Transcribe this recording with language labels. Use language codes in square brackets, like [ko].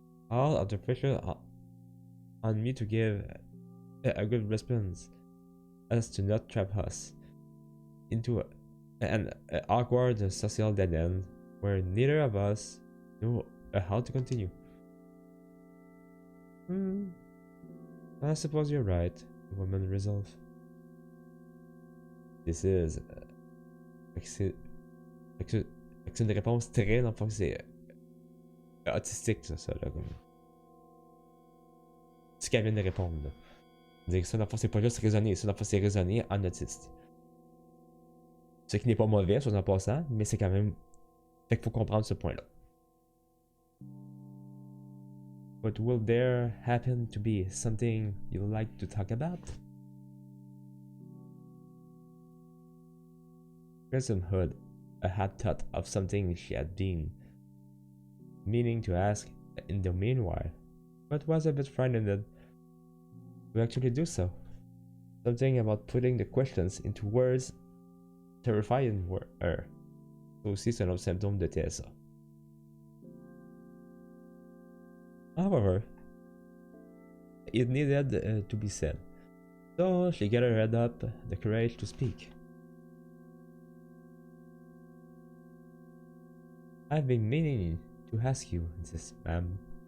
[en] All of the pressure on me to give a good response as to not trap us into an awkward social dead end where neither of us knew how to continue. I suppose you're right, the woman resolved. This is [fr] c'est une réponse très, dans le fond, c'est autistique, ça, là, comme. Ce qu'elle vient de répondre, là. Dire que ça, dans le fond, c'est pas juste raisonner, ça, dans le fond, c'est raisonner en autiste. Ce qui n'est pas mauvais, soit en passant, mais c'est quand même. Fait qu'il faut comprendre ce point-là. [en] But will there happen to be something you'd like to talk about? Kristen Hood had thought of something she had been meaning to ask in the meanwhile, but was a bit frightened to actually do so. Something about putting the questions into words terrifying her. [fr] Aussi, c'est un autre symptôme de TSA. [en] However, it needed to be said, so she gathered up the courage to speak. I've been meaning to ask you this, ma'am.